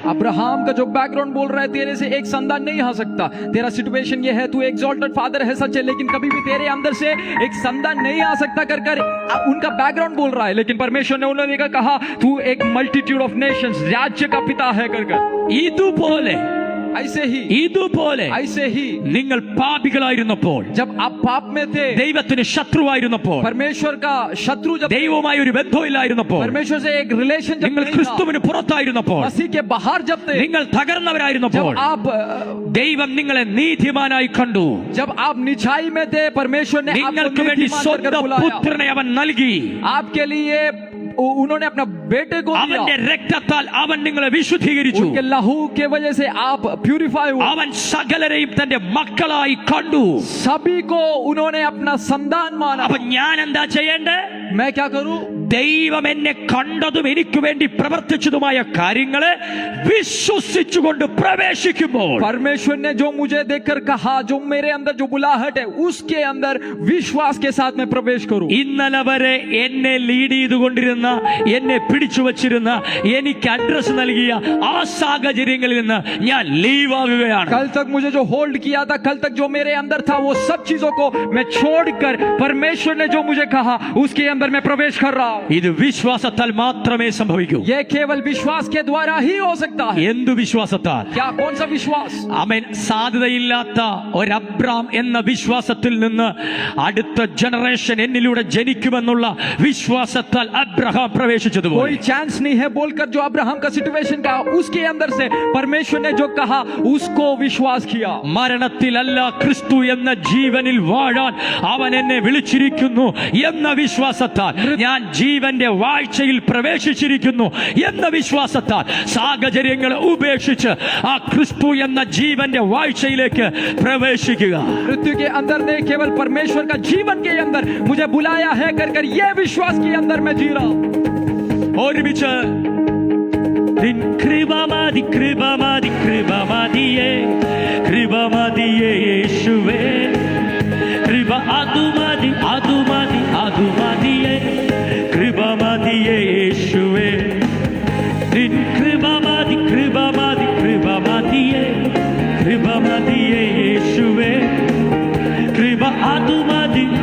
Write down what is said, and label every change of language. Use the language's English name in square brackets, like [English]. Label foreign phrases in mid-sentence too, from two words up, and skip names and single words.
[Hindi] अब्राहम का जो बैकग्राउंड बोल रहा है, तेरे से एक संतान नहीं आ सकता, तेरा सिचुएशन ये है, तू [English] exalted father [Hindi] है सच है, लेकिन कभी भी तेरे अंदर से एक संतान नहीं आ सकता कर उनका बैकग्राउंड बोल रहा है. लेकिन परमेश्वर ने उन्होंने कहा तू एक [English] multitude of nations, [Hindi] राज्य का पिता है कर [Malayalam] ഇതുപോലെ [Hindi] ऐसे ही [Malayalam] നിങ്ങൾ പാപികളായിരുന്നപ്പോൾ, [Hindi] जब आप पाप में थे, [Malayalam] ദൈവത്തിന് ശത്രുവായിരുന്നപ്പോൾ, [Hindi] परमेश्वर का शत्रु, जब [Malayalam] ദൈവവുമായി ഒരു ബന്ധമില്ലായിരുന്നപ്പോൾ, [Hindi] परमेश्वर से एक रिलेशन जब [Malayalam] നിങ്ങൾ [Hindi] नहीं था, [Malayalam] ക്രിസ്തുവിന് പുറത്തായിരുന്നപ്പോൾ, [Hindi] मसीह के बाहर जब थे, [Malayalam] നിങ്ങൾ തകർന്നവരായിരുന്നപ്പോൾ, [Hindi] जब आप [Malayalam] ദൈവം നിങ്ങളെ നീതിമാനായി കണ്ടു. [Hindi] जब आप निछाई में थे, परमेश्वर ने [Malayalam] നിങ്ങൾക്ക് [Hindi] आपको [Malayalam] വേണ്ടി [Hindi] नीतिमान [Malayalam] സ്വന്തം [Hindi] करके बुलाया. [Malayalam] പുത്രനെ അവൻ നൽകി. [Hindi] आपके लिए उन्होंने अपना बेटे को दिया. [Malayalam] അവന്റെ രക്തത്താൽ അവൻ നിങ്ങളെ വിശുദ്ധീകരിച്ചു. [Hindi] उनके लहू के वजह से आप प्यूरिफाई हुए. [Malayalam] അവൻ സകലരെയും തന്റെ മക്കളായി കണ്ടു. [Hindi] सभी को उन्होंने अपना संतान माना. [Malayalam] അപ്പൊ ഞാൻ എന്താ ചെയ്യേണ്ടേ? [Hindi] मैं क्या करूं? [Malayalam] ദൈവം എന്നെ കണ്ടതും എനിക്ക് വേണ്ടി പ്രവർത്തിച്ചതുമായ കാര്യങ്ങളെ വിശ്വസിച്ചുകൊണ്ട് പ്രവേശിക്കുമ്പോൾ, [Hindi] परमेश्वर ने जो मुझे देखकर कहा, जो मेरे अंदर जो बुलाहट है, उसके अंदर विश्वास के साथ मैं प्रवेश करूं. [Malayalam] ഇന്നലെ വരെ എന്നെ ലീഡ് ചെയ്തുകൊണ്ടിരുന്ന, എന്നെ പിടിച്ചു വച്ചിരുന്ന, എനിക്ക് അഡ്രസ് നൽകിയ ആ സാഹചര്യങ്ങളിൽ നിന്ന് ഞാൻ ലീവ് ആകുകയാണ്. [Hindi] कल तक मुझे जो होल्ड किया था, कल तक जो मेरे अंदर था, वो सब चीजों को मैं छोड़कर परमेश्वर ने जो मुझे कहा उसके अंदर मैं प्रवेश कर रहा हूं. [Malayalam] ഇത് വിശ്വാസത്താൽ മാത്രമേ സംഭവിക്കൂ. [Hindi] यह केवल विश्वास के द्वारा ही हो सकता है. [Malayalam] എന്തു വിശ്വാസത്താൽ? [Hindi] क्या, कौन सा विश्वास? [Malayalam] ആമേൻ. സാധ്യതയില്ലാത്ത ഒരു അബ്രാം എന്ന വിശ്വാസത്തിൽ നിന്ന് അടുത്ത ജനറേഷൻ എന്നിലൂടെ ജനിക്കുമെന്നുള്ള വിശ്വാസത്താൽ അബ്രഹാം പ്രവേശിച്ചതുപോലെ, [Hindi] कोई चांस नहीं है बोलकर जो अब्राहम का सिचुएशन का, उसके अंदर से परमेश्वर ने जो कहा उसको विश्वास किया. [Malayalam] മരണത്തിലല്ല ക്രിസ്തു എന്ന ജീവനിൽ വാഴാൻ അവൻ എന്നെ വിളിച്ചിരിക്കുന്നു എന്ന വിശ്വാസത്താൽ വിശ്വാസത്താൽ ഞാൻ ജീവന്റെ വാഴ്ചയിൽ പ്രവേശിച്ചിരിക്കുന്നു എന്ന വിശ്വാസത്താൽ സാഹചര്യങ്ങളെ ഉപേക്ഷിച്ച് ആ ക്രിസ്തു എന്ന ജീവന്റെ വാഴ്ചയിലേക്ക് പ്രവേശിക്കുക. [Hindi] मृत्यु के अंदर नहीं, केवल परमेश्वर का जीवन के अंदर मुझे बुलाया है कर कर ये विश्वास के अंदर मैं जी रहा हूं. [Malayalam] ഒരുമിച്ച് നിൻ കൃപ മതി, കൃപ മതി, കൃപ മതിയേ, കൃപ മതിയേ യേശുവേ, കൃപ അതു മതി, അതു മതി, അതു മതിയേ, കൃപ മതിയേ യേശുവേ, നിൻ കൃപ മതി, കൃപ മതി, കൃപ മതിയേ, കൃപ മതിയേ യേശുവേ, കൃപ അതു മതി.